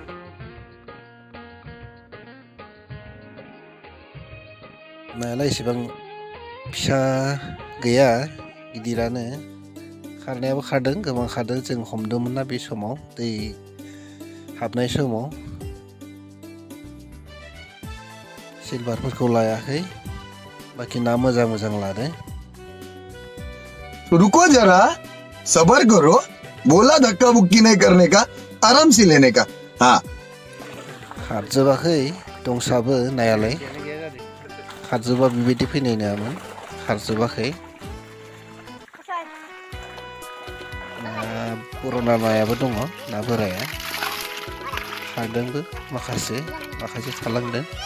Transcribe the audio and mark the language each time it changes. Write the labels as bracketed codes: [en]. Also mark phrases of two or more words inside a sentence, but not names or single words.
[brx] नायालाय एसेबां फिसा गैया गिदिरानो। खारनायाबो खारदों गोबां खारदों। जों हमदोंमोन ना बे समाव दै हाबनाय समाव। सिलभारफोरखौ लायाखै बाखि ना मोजां मोजां लादों। [hi] रुको जरा सबर करो, बोला धक्का बुक्की नहीं करने का, आराम से लेने का। हाँ [brx] खारजोबाखै दंसाबो नायालाय। खारजोबा बेबायदि फैनाय नङामोन। खारजोबाखै। ना पुराना नायाबो दङ ना बोराया। खारदोंबो माखासे थालांदों।